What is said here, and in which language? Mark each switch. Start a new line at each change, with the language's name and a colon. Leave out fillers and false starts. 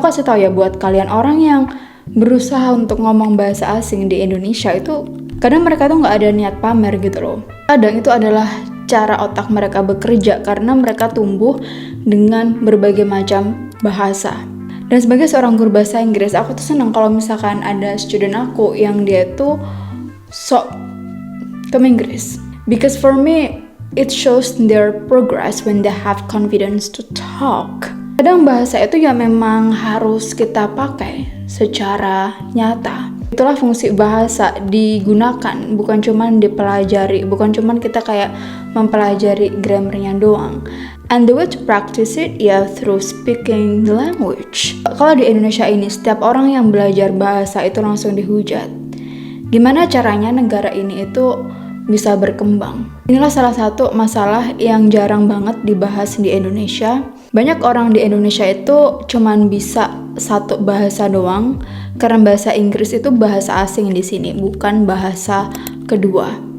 Indonesian: Aku kasih tahu ya buat kalian orang yang berusaha untuk ngomong bahasa asing di Indonesia itu, kadang mereka tuh nggak ada niat pamer gitu loh. Kadang itu adalah cara otak mereka bekerja karena mereka tumbuh dengan berbagai macam bahasa. Dan sebagai seorang guru bahasa Inggris, aku tuh senang kalau misalkan ada student aku yang dia tuh sok ke Inggris.
English: Because for me, it shows their progress when they have confidence to talk.
Indonesian: Kadang bahasa itu ya memang harus kita pakai secara nyata. Itulah fungsi bahasa digunakan, bukan cuman dipelajari, bukan cuman kita kayak mempelajari grammarnya doang.
English: And the way to practice it ya through speaking the language.
Indonesian: Kalau di Indonesia ini setiap orang yang belajar bahasa itu langsung dihujat. Gimana caranya negara ini itu bisa berkembang? Inilah salah satu masalah yang jarang banget dibahas di Indonesia. Banyak orang di Indonesia itu cuman bisa satu bahasa doang, karena bahasa Inggris itu bahasa asing di sini, bukan bahasa kedua.